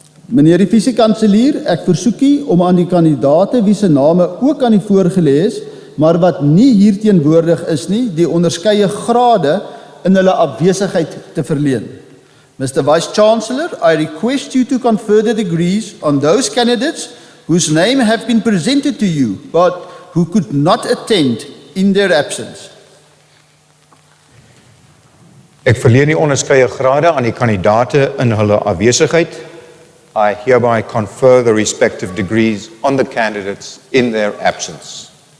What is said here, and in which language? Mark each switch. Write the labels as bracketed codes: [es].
[af] Meneer die vice-kanselier, ek versoek u om aan die kandidate wie se name ook aan die voorgelê is, maar wat nie hier teenwoordig is nie, die onderskeie grade in hulle afwesigheid te verleen. [en] Mr. Vice-Chancellor, I request you to confer the degrees on those candidates whose name have been presented to you, but who could not attend in their absence. [af] Ek verleen die onderskeie grade aan die kandidate in hulle afwesigheid. [en] I hereby confer the respective degrees on the candidates in their absence.